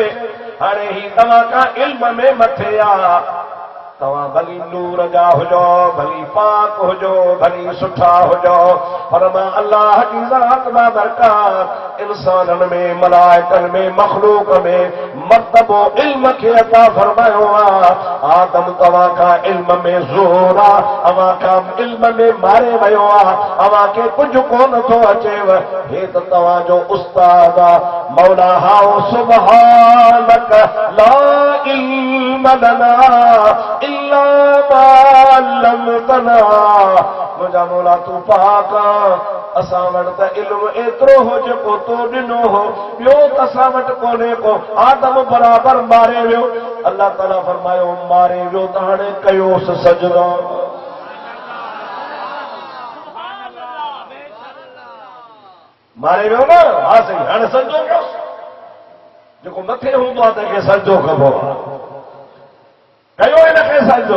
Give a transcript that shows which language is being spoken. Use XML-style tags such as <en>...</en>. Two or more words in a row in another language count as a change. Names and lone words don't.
<sd>हाणे ही तव्हां खां इल्म में मथे आहे तव्हां भली नूर जा हुजो भली पाक हुजो भली सुठा हुजो पर मां अल्लाह जी ज़ात बाबरकात इंसाननि में मलाइकनि में मखलूक में मर्तबो इल्म खे अता फरमायो आहे। आदम तव्हां खां इल्म में ज़ोर आहे अव्हां खां इल्म में मारे वियो आहे अव्हां खे कुझु कोन थो अचेव हे त तव्हांजो उस्ताद आहे। मौला हाओ</sd> <ar>سبحانك لا علم لنا إلا ما علمتنا</ar> <sd>मुंहिंजा मौला तूं पाक असां वटि त इल्मु एतिरो हो जेको तो ॾिनो हो ॿियो त असां वटि कोन्हे को। आदम बराबरि मारे वियो अल्लाह ताला फरमायो मारे वियो त हाणे कयोसि सजदो। मारे वियो न हा सही हाणे सजदो कयोसि जेको मथे हूंदो आहे तंहिंखे सजदो कबो कयो हिनखे सजदो।</sd>